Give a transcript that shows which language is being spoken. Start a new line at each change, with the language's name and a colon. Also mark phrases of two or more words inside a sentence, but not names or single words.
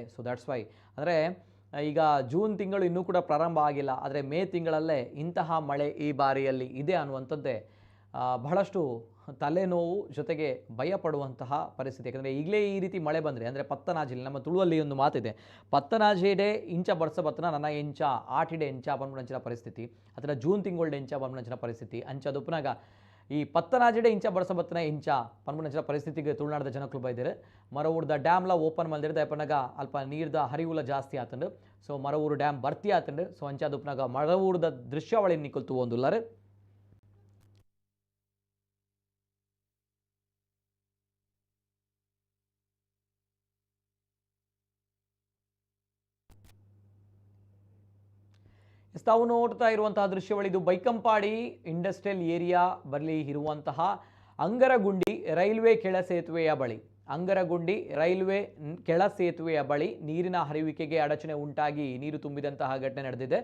English: so that's why,
Kannada: ಅಂದರೆ ಈಗ ಜೂನ್ ತಿಂಗಳು ಇನ್ನೂ ಕೂಡ ಪ್ರಾರಂಭ ಆಗಿಲ್ಲ, ಆದರೆ ಮೇ ತಿಂಗಳಲ್ಲೇ ಇಂತಹ ಮಳೆ ಈ ಬಾರಿಯಲ್ಲಿ ಇದೆ ಅನ್ನುವಂಥದ್ದೇ ಬಹಳಷ್ಟು ತಲೆನೋವು, ಜೊತೆಗೆ ಭಯ ಪಡುವಂತಹ ಪರಿಸ್ಥಿತಿ. ಯಾಕಂದರೆ ಈಗಲೇ ಈ ರೀತಿ ಮಳೆ ಬಂದರೆ, ಅಂದರೆ ಪತ್ತನಾಜಿಲಿ, ನಮ್ಮ ತುಳುವಲ್ಲಿ ಒಂದು ಮಾತಿದೆ,
Tulu: ಪತ್ತನಾಜಿಡೆ ಇಂಚ ಬರ್ಸ ಬತ್ತನ ನನ್ನ ಎಂಚ ಆಟಿಡೆ ಎಂಚ ಬಂದ್ಬಿಡಂಚಿನ ಪರಿಸ್ಥಿತಿ, ಅಥವಾ ಜೂನ್ ತಿಂಗಳಡೆ ಎಂಚ ಬಂದ್ಬಿಡಂಚಿನ ಪರಿಸ್ಥಿತಿ ಅಂಚದುಪ್ಪನಾಗ ಈ ಪತ್ತನಾಜಿಡೆ ಇಂಚ ಬರ್ಸ ಬತ್ತನ ಇಂಚ ಪನ್ಮುನಂಚಿನ ಪರಿಸ್ಥಿತಿಗೆ ತುಳುನಾಡದ ಜನಕ್ಕಳು ಬೈದಿರು. ಮರವೂರ್ದ ಡ್ಯಾಮ್ಲ ಓಪನ್ ಮಲ್ದಿರ್ದ ಅಪ್ಪನಾಗ ಅಲ್ಪ ನೀರ್ದ ಹರಿವುಲ ಜಾಸ್ತಿ ಆತಂಡು. ಸೊ ಮರವೂರು ಡ್ಯಾಮ್ ಭರ್ತಿ ಆತಂಡು. ಸೊ ಅಂಚಾದುಪ್ಪನಾಗ ಮರವೂರ್ದ ದೃಶ್ಯಾವಳಿ ನಿಕ್ಕಲ್ತು ಒಂದುಲ್ಲರು.
Kannada: ತಾವು ನೋಡ್ತಾ ಇರುವಂತಹ ದೃಶ್ಯಾವಳಿ ಇದು ಬೈಕಂಪಾಡಿ ಇಂಡಸ್ಟ್ರಿಯಲ್ ಏರಿಯಾ ಬಳಿ ಇರುವಂತಹ ಅಂಗರಗುಂಡಿ ರೈಲ್ವೆ ಕೆಳ ಸೇತುವೆಯ ಬಳಿ, ಅಂಗರಗುಂಡಿ ರೈಲ್ವೆ ಕೆಳ ಸೇತುವೆಯ ಬಳಿ ನೀರಿನ ಹರಿವಿಕೆಗೆ ಅಡಚಣೆ ಉಂಟಾಗಿ ನೀರು ತುಂಬಿದಂತಹ ಘಟನೆ ನಡೆದಿದೆ.